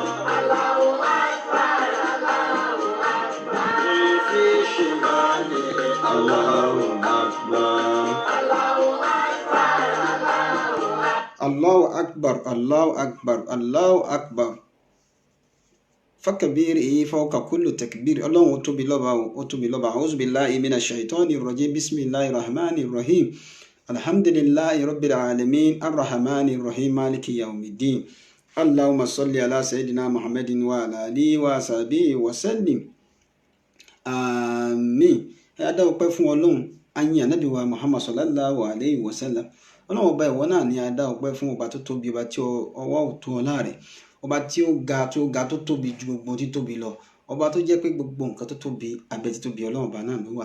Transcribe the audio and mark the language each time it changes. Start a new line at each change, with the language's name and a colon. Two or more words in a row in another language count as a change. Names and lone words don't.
Arabic: الله أكبر. الله أكبر. في شمالي الله أكبر. الله أكبر. الله أكبر. الله أكبر، الله أكبر، الله أكبر. فكبر فوق كل تكبير.
Yoruba: Ọlọ́run ó tóbi lọ́ba o, ó tóbi lọ́ba.
Arabic: أعوذ بالله من الشيطان الرجيم. بسم الله الرحمن الرحيم. الحمد لله رب العالمين. الرحمن الرحيم. مالك يوم الدين. اللهم صل على سيدنا محمد وعلى آله وصحبه وسلم.
Yoruba: Àmín. Ẹ dá ọpẹ́ fún Ọlọ́run. Ayin Ànábì wa Muhammad
Arabic: صلى الله عليه وسلم.
Yoruba: Ọlọ́run ọba ìwọ náà ni a dá ọpẹ́ fún, ọba tó tóbi, ọba tí ọwọ́ ò tó ọlá rẹ̀, ọba tí ó ga tó tóbi ju gbogbo títóbi lọ, ọba tó jẹ́ pé gbogbo nǹkan tó tóbi abẹ́ títóbi Ọlọ́run ọba náà ló wà.